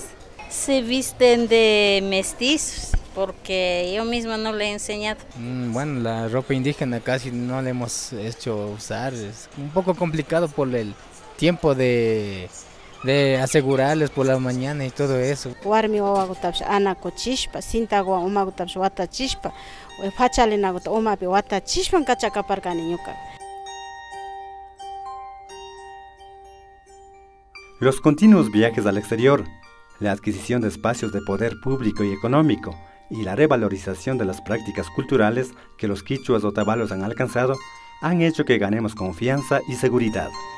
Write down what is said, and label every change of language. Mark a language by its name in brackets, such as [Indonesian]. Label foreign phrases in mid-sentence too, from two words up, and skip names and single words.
[Spanish] Se visten de mestizos porque yo misma no le he enseñado. Bueno, la ropa indígena casi no la hemos hecho usar, es un poco complicado por el tiempo de asegurarles por la mañana y todo eso. [Quechua] Warmi wawagutabsh anaco chishpa, sintagua umagutabsh wata chishpa, fachalinaguta umapi wata chishpan kachacaparcani ñuka. [Spanish] Los continuos viajes al exterior, la adquisición de espacios de poder público y económico y la revalorización de las prácticas culturales que los quichuas otavalos han alcanzado han hecho que ganemos confianza y seguridad.